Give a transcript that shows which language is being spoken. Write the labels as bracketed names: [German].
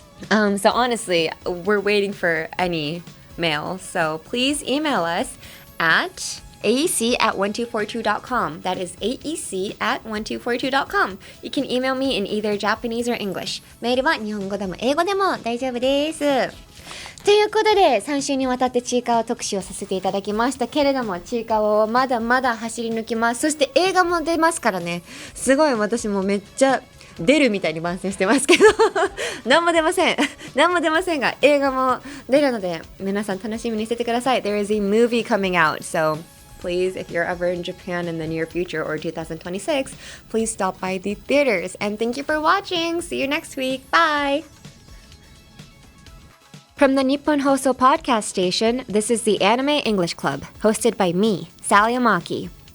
[English] So honestly, we're waiting for any mail. So please email us at aec@1242.com. That is aec@1242.com. You can email me in either Japanese or English. [Japanese] メールは日本語でも英語でも大丈夫です。ということで3週にわたってちいかわ特集をさせていただきましたけれども、ちいかわはまだまだ走り抜きます。そして映画も出ますからね。すごい私もめっちゃ出るみたいに番宣してますけど何も出ませんが映画も出るので皆さん楽しみにしててください。 [English] There is a movie coming out, so please, if you're ever in Japan in the near future or 2026, please stop by the theaters. And thank you for watching. See you next week. Bye. From the Nippon Hoso podcast station, this is the Anime English Club, hosted by me, Sally Amaki.